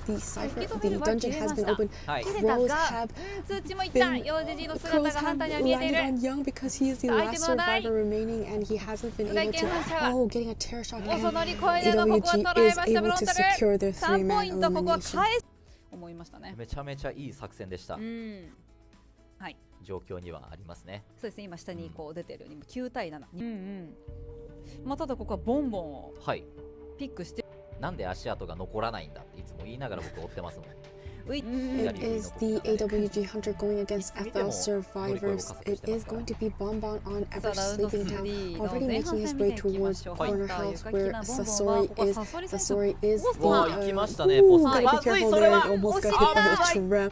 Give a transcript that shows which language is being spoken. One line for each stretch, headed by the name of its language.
English: The dungeon has been opened. Crows have landed on Young because he is the last survivor remaining, and he hasn't been able to. Getting a terror shock, and AWG is able to secure their 3-man elimination.
Japanese: めちゃめちゃいい作戦でした。状況にはありますね。そうですね、今下にこう出てるように9対7。まあただここはボンボンをピックして、なんで足跡が残らないんだっていつも言いながら僕追ってますもん。
English: It is the AWG hunter going against FL survivors. It is going to be BonBon on Ever Sleeping Town, already making his way towards Corner House where Sasori is. Sasori is the gotta be careful there, almost got hit by a trap.